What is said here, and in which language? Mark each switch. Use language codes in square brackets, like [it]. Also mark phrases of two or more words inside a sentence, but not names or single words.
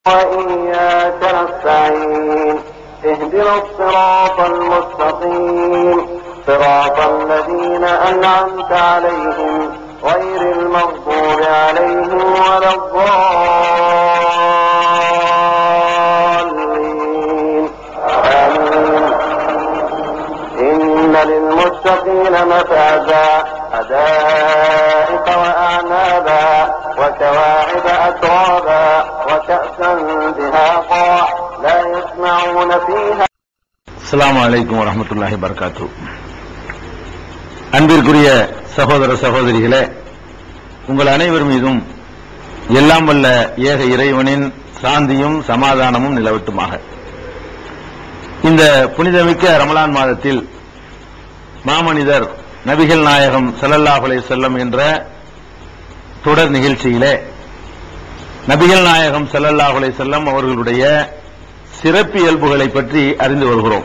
[ar] وإياك نستعين اهدنا الصراط المستقيم صراط الذين أنعمت عليهم غير المغضوب عليهم ولا الضالين آمين. إن للمتقين مفازا حدائق وأعنابا وكواعب أترابا وكأسا دهاقا لا يسمعون فيها. السلام عليكم ورحمة الله وبركاته. [ta] அன்பிற்குரிய சகோதர சகோதரிகளே, உங்கள் அனைவர் மீதும் எல்லாம் வல்ல ஏக இறைவனின் சாந்தியும் சமாதானமும் நிலவட்டுமாக. இந்த புனிதமிக்க ரமலான் மாதத்தில் மாமனிதர் நபிகள் நாயகம் [ar] صلى الله عليه وسلم [ta] என்ற தொடர் நிகழ்ச்சியிலே நபிகள் நாயகம் [ar] صلى الله عليه وسلم [ta] அவர்களுடைய சிறப்பியல்புகளை பற்றி அறிந்து வருகிறோம்.